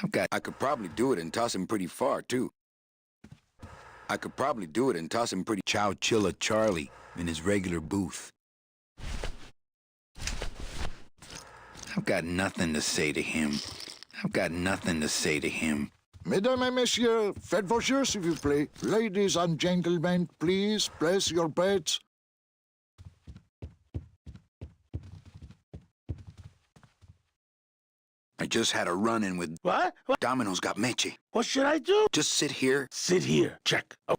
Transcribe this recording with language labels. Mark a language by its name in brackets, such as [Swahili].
[English] I could probably do it and toss him pretty far, too. I could probably do it and toss him pretty... Chow Chilla Charlie in his regular booth. I've got nothing to say to him. I've got nothing to say to him. [French] Mesdames et messieurs, faites vos jeux, s'il vous plaît. [English] Ladies and gentlemen, please place your bets. I just had a run-in with... What? Domino's got Meche. What should I do? Just sit here. Sit here. Check. Oh,